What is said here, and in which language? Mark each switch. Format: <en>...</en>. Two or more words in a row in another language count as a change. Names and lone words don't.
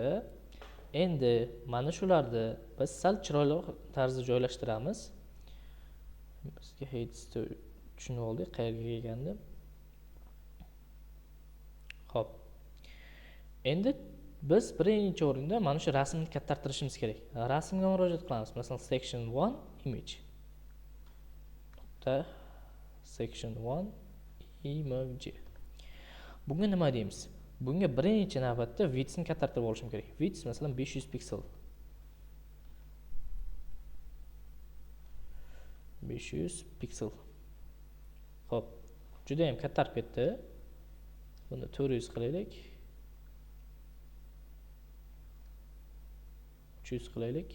<uz>Endi mana shularni biz sal chiroyliroq tarzda joylashtiramiz. Bizga heights tushunib oldik, qayerga kelgandi. Xo'p. Endi biz birinchi o'rinda mana shu rasmni kattartirishimiz kerak. Rasmga murojaat qilamiz. Masalan,</uz> <en>section 1 image. Section 1 image.</en> <uz>Bunga nima deymiz? Bunga birinchi navbatda width'ni kattartirib olishim kerak. Width masalan 500 piksel. 500 piksel. Xo'p, juda ham kattarib ketdi. Buni 400 qilaylik. 300 qilaylik.</uz>